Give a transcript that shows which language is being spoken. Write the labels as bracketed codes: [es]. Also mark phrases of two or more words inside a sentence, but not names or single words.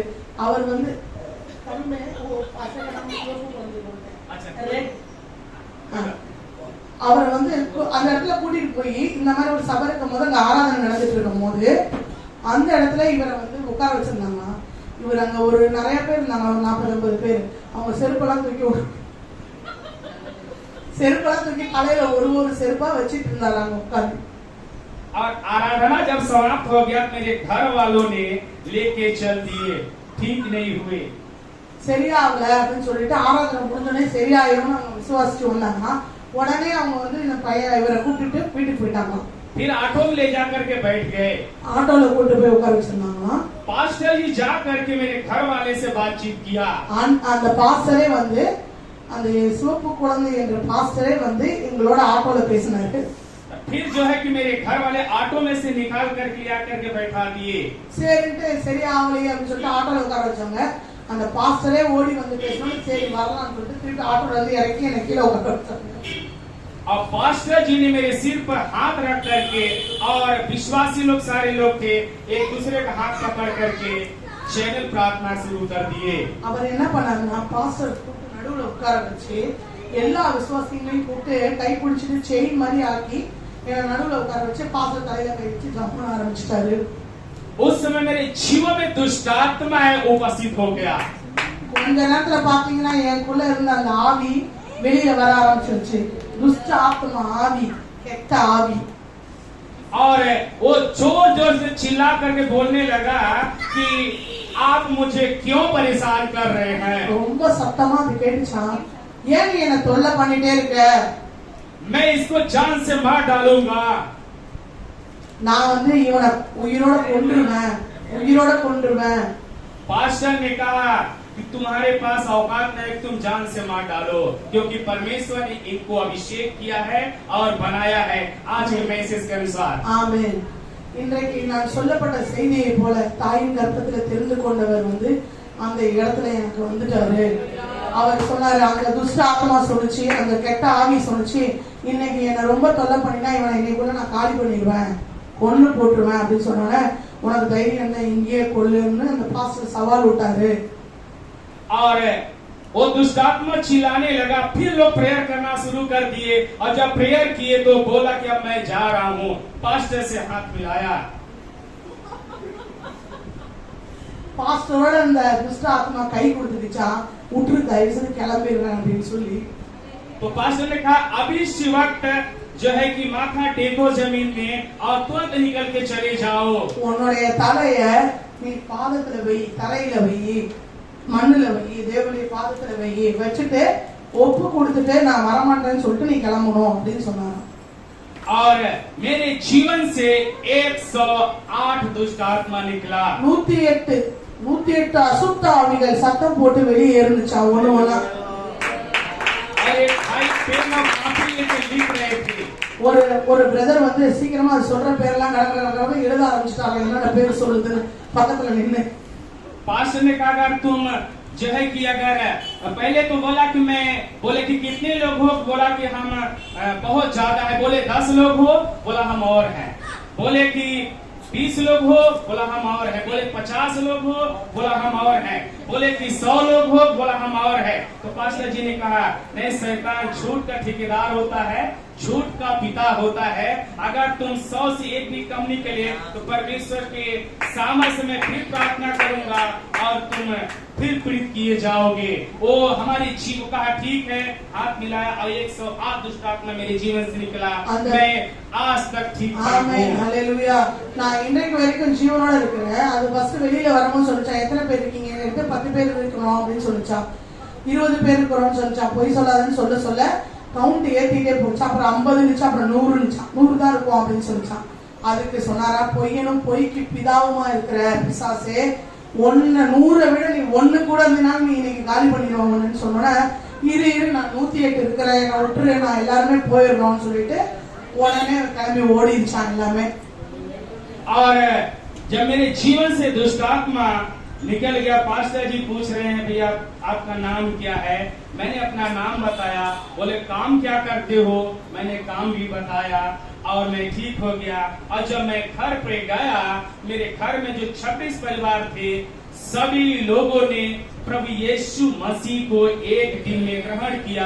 [ta] அவர் வந்து அவர் வந்து அந்த இடத்துல கூட்டிட்டு போய் இந்த மாதிரி ஒரு சபை இருக்கும் போது அங்க ஆராதனை நடந்துட்டு இருக்கும் போது அந்த இடத்துல இவரை வந்து உட்கார வச்சிருந்தாங்க. இவர் அங்க ஒரு நிறைய பேர் இருந்தாங்க, 40-50 பேர். அவங்க செருப்பெல்லாம் தூக்கி தலையில ஒரு செருப்பா வச்சிட்டு இருந்தாரு அங்க உட்கார்ந்து. [hi] और आराधना जब समाप्त हो गया मेरे घर वालों ने लेके चल दिए, ठीक नहीं हुए। [ta] சரியாகல அப்படின்னு சொல்லிட்டு ஆராதனை முடிஞ்சோடனே சரியாயிரும் அவங்க விசுவாசிச்சு வந்தாங்க. உடனே அவங்க வந்து இந்த பையன் இவரை கூப்பிட்டு வீட்டுக்கு போயிட்டாங்க. [hi] फिर ऑटो में ले जाकर के बैठ गए। [ta] ஆட்டோல கூட்டு போய் உட்கார வச்சிருந்தாங்க. [hi] पास्टर जी जा करके मेरे घर वाले से बातचीत किया। [ta] அந்த பாஸ்டரே வந்து அந்த சிவப்பு குழந்தை என்ற பாஸ்டரே வந்து எங்களோட ஆட்டோல பேசினாரு. [hi] फिर जो है कि मेरे घर वाले ऑटो में से निकाल करके लिया करके बैठा दिए। [ta] சரிட்டு சரியாகலையே அப்படின்னு சொல்லிட்டு ஆட்டோல உட்கார வச்சாங்க. அந்த பாஸ்டரே ஓடி வந்து பேசணும். சரி வரலாம்னு சொல்லிட்டு திருப்பி ஆட்டோல இருந்து இறக்கி என்னை கீழே உட்கார வச்சாங்க. [hi] और पास्टर जी ने मेरे सिर पर हाथ रख करके और विश्वासी लोग सारे लोग थे, एक दूसरे का हाथ पकड़ करके चैनल प्रार्थना शुरू कर दिए। [ta] அவர் என்ன பண்ணாருன்னா பாஸ்டர் நடுவுல உட்கார வச்சு எல்லா விசுவாசிகளையும் கூப்பிட்டு கை பிடிச்சிட்டு செயின் மாதிரி ஆக்கி நடுவுல உட்கார வச்சு பாஸ்டர் தலையில கை வச்சு ஜம்ப் பண்ண ஆரம்பிச்சிட்டாரு. [hi] उस समय मेरे जीवन में दुष्ट आत्मा उपस्थित हो गया। [ta] கொஞ்ச நேரத்துல பாத்தீங்கன்னா எனக்குள்ள இருந்த அந்த ஆவி வெளியில வர ஆரம்பிச்சிருச்சு. [hi] दुष्ट आत्मा [ta] ஆவி, கெட்ட ஆவி। [hi] और वो जोर जोर से चिल्ला करके बोलने लगा कि आप मुझे क्यों परेशान कर रहे हैं। [ta] ரொம்ப சத்தமா கேட்டுச்சா, ஏன் நீ என்ன தொல்லை பண்ணிட்டே இருக்க? [hi] मैं इसको जान से मार डालूंगा। [ta] நான் வந்து இவனை உயிரோட கொன்றுவேன்। [hi] पास्टर ने कहा कि तुम्हारे पास औकात नहीं, तुम जान से मार डालो, क्योंकि परमेश्वर ने इनको अभिषेक किया है और बनाया है आज के मैसेज के अनुसार। आमीन। [ta] இன்றைக்கு நான் சொல்லப்பட்ட செய்தியை போல தாயின் கர்ப்பத்துல தெரிந்து கொண்டவர் வந்து அந்த இடத்துல எனக்கு வந்துட்டாரு. அவர் சொன்னாரு, அந்த [hi] दुष्ट आत्मा [ta] சொல்லுச்சு, அந்த கெட்ட ஆவி சொல்லுச்சு, இன்னைக்கு என்ன ரொம்ப தொல்லை பண்ணினா இவனை இன்னைக்குள்ள நான் காலி பண்ணிடுவேன், கொன்னு போட்டுருவேன் அப்படின்னு சொன்னோன்னே உனக்கு தைரியம் என்ன, இங்கேயே கொல்லுன்னு அந்த பாஸ்டர் சவால் விட்டாரு. [hi] और वो दुष्टात्मा चिल्लाने लगा। फिर लोग प्रेयर करना शुरू कर दिए और जब प्रेयर किए तो बोला कि अब मैं जा रहा हूँ। पास्टर से हाथ मिलाया। [ta] பாஸ்டரோட அந்த [hi] दुष्ट आत्मा [ta] கை கொடுத்துச்சா, உற்று தயவு செய்து கிளம்பிடுவேன் அப்படின்னு சொல்லி [hi] तो पास्टर ने कहा अभी इसी वक्त जो है कि माथा टेको जमीन में और तुरंत निकल के चले जाओ। [ta] உன்னுடைய தலைய நீ பாதத்துல வை, தரையில வை, மண்ணுல வை, தேவனுடைய பாதத்துல வை, வச்சுட்டு ஒப்பு கொடுத்துட்டு நான் வரமாட்டேன்னு சொல்லிட்டு நீ கிளம்பணும் அப்படின்னு சொன்னாங்க. [hi] और मेरे जीवन से 108 दुष्ट आत्मा निकला। 108 [ta] அசுத்த ஆவிகள் சத்தம் போட்டு வெளியே இருந்துச்சா ஒண்ணு ஒண்ணா. ஒரு பிரதர் வந்து சீக்கிரமா சொல்ற பேரெல்லாம் கடற்கரை எழுத ஆரம்பிச்சுட்டாங்க. என்னென்ன பேர் சொல்லுதுன்னு பக்கத்துல நின்று [hi] पास्टर ने कहा अगर तुम जो है कि अगर पहले तो बोला कि मैं बोले कि कितने लोग हो, बोला कि हम बहुत ज्यादा है, बोले 10 लोग हो, बोला हम और हैं, बोले कि 20 लोग हो, बोला हम और है, बोले 50 लोग हो, बोला हम और हैं, बोले कि 100 लोग हो, बोला हम और है। तो पास्टर जी ने कहा नहीं, शैतान झूठ का ठेकेदार होता है, झूठ का पिता होता है। अगर तुम 100 से एक भी कम निकले तो परमेश्वर के सामर्थ्य में फिर प्रार्थना करूंगा और तुम फिर पीड़ित किए जाओगे। वो हमारी जीव कहा ठीक है, हाथ मिलाया और 108 दुष्ट आत्मा मेरे जीवन से निकला। मैं आज तक ठीक [ta] ஆமென் ஹalleluya நான் இன்றைக்கு வரைக்கும் ஜீவனோட இருக்கிறேன். அது ஃபர்ஸ்ட் வெளியில வரும்போது சொல்லிச்சா எத்தனை பேர் இருக்கீங்க? என்கிட்ட 10 பேர் இருக்கணும் அப்படின்னு சொல்லிச்சா, 20 பேர் இருக்கிறோம்னு சொல்லிச்சா, பொய் சொல்லாதன்னு சொல்ல சொல்ல கவுண்ட் ஏத்திட்டே போச்சு. அப்புறம் 50 இருந்துச்சு, அப்புறம் 100 இருந்துச்சா, 100 தான் இருக்கும் அப்படின்னு சொல்லிச்சான். அதுக்கு சொன்னாரா, பொய்யனும் பொய்க்கு பிதாவுமா இருக்கிற பிசாசே, 100 விட நீ 1 கூட இருந்தாலும் நீ இன்னைக்கு காலி பண்ணிடுவாங்கன்னு சொன்னோன்னா, இரு நான் 108 இருக்கிறேன், நான் விட்டுரு, நான் எல்லாருமே போயிடுறோம்னு சொல்லிட்டு உடனே கிளம்பி ஓடிடுச்சான் எல்லாமே. [hi] और जब मेरे जीवन से दुष्ट आत्मा निकल गया, पास्टर जी पूछ रहे हैं भैया आपका नाम क्या है? मैंने अपना नाम बताया, बोले काम क्या करते हो? मैंने काम भी बताया और मैं ठीक हो गया। और जब मैं घर पे गया, मेरे घर में जो 26 परिवार थे, सभी लोगों ने प्रभु यीशु मसीह को एक दिन में ग्रहण किया।